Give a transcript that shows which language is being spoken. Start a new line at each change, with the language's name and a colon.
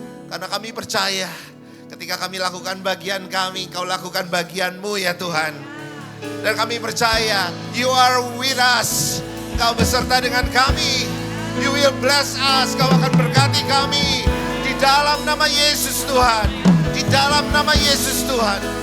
Indonesian: Karena kami percaya ketika kami lakukan bagian kami, Kau lakukan bagian-Mu ya Tuhan. Dan kami percaya
English: You are with us.
Indonesian: Kau beserta dengan kami.
English: You will bless us.
Indonesian: Kau akan berkati kami. Di dalam nama Yesus Tuhan. Di dalam nama Yesus Tuhan.